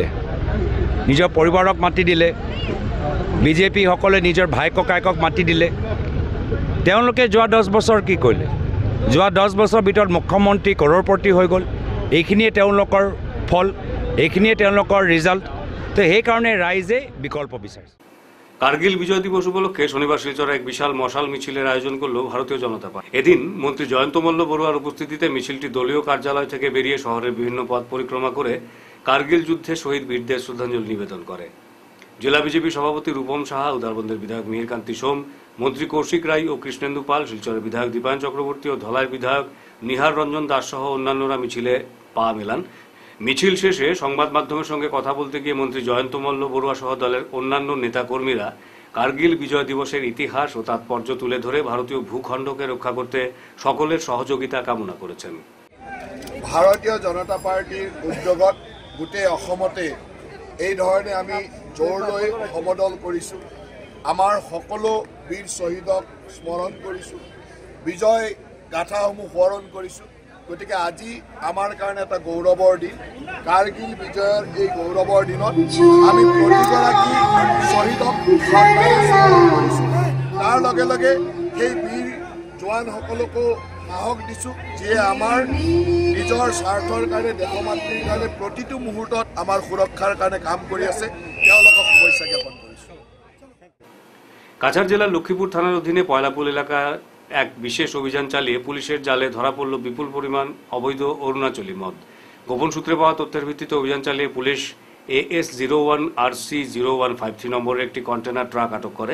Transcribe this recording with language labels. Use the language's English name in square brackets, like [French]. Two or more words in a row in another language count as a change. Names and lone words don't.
[Assamese] নিজৰ পৰিবাৰক মাতি দিলে, বিজেপিসকলে নিজৰ ভাই ককায়েকক মাতি দিলে। তেওঁলোকে যোৱা 10 বছৰ কি কৰিলে? যোৱা 10 বছৰৰ ভিতৰত মুখ্যমন্ত্ৰী কৰৰপতি হৈ গ'ল। এইখিনিয়ে তেওঁলোকৰ ফল, এইখিনিয়ে তেওঁলোকৰ ৰিজাল্ট। তো সেইকাৰণে ৰাইজে বিকল্প বিচাৰিছে। [Bangla] কার্গিল বিজয় দিবস উপলক্ষে শনিবার শিলচরে এক বিশাল মশাল মিছিলের আয়োজন করল ভারতীয় জনতা পার্টি। এদিন মন্ত্রী জয়ন্ত মল্ল বড়ুয়ার উপস্থিতিতে মিছিলটি দলীয় কার্যালয় থেকে বেরিয়ে শহরের বিভিন্ন পথ পরিক্রমা করে কার্গিল যুদ্ধে শহীদ বীরদের শ্রদ্ধাঞ্জলি নিবেদন করে। জেলা বিজেপি সভাপতি রূপম সাহা, উদারবন্দের বিধায়ক মিহিরকান্তি সোম, মন্ত্রী কৌশিক রায় ও কৃষ্ণেন্দু পাল, শিলচরের বিধায়ক দীপায়ন চক্রবর্তী ও ধলাইয়ের বিধায়ক নিহার রঞ্জন দাস সহ অন্যান্যরা মিছিলে পা মেলান। মিছিল শেষে সংবাদ মাধ্যমের সঙ্গে কথা বলতে গিয়ে মন্ত্রী জয়ন্ত মল্ল বড়ুয়া সহ দলের অন্যান্য নেতাকর্মীরা কার্গিল বিজয় দিবসের ইতিহাস ও তাৎপর্য তুলে ধরে ভারতীয় ভূখণ্ডকে রক্ষা করতে সকলের সহযোগিতা কামনা করেছেন। [Assamese] ভাৰতীয় জনতা পাৰ্টীৰ উদ্যোগত গোটেই অসমতে এই ধৰণে আমি জোৰ লৈ সমদল কৰিছোঁ। আমাৰ সকলো বীৰ শ্বহীদক স্মৰণ কৰিছোঁ, বিজয় গাথাসমূহ সোঁৱৰণ কৰিছোঁ। গতিকে আজি আমাৰ কাৰণে এটা গৌৰৱৰ দিন। কাৰ্গিল বিজয়ৰ এই গৌৰৱৰ দিনত আমি প্ৰতিগৰাকী শ্বহীদক শ্ৰদ্ধাৰে স্মৰণ কৰিছোঁ। তাৰ লগে লগে সেই বীৰ জোৱানসকলকো সাহস দিছোঁ, যিয়ে আমাৰ নিজৰ স্বাৰ্থৰ কাৰণে, দেশ মাতৃৰ কাৰণে প্ৰতিটো মুহূৰ্তত আমাৰ সুৰক্ষাৰ কাৰণে কাম কৰি আছে। তেওঁলোকক শুভেচ্ছা জ্ঞাপন কৰিছোঁ। [Bangla] কাছাড় জেলার লক্ষ্মীপুর থানার অধীনে পয়লাপুল এলাকায় এক বিশেষ অভিযান চালিয়ে পুলিশের জালে ধরা পড়ল বিপুল পরিমাণ অবৈধ অরুণাচলী মদ। গোপন সূত্রে পাওয়া তথ্যের ভিত্তিতে অভিযান চালিয়ে পুলিশ AS01 RC 0153 নম্বরের একটি কন্টেনার ট্রাক আটক করে।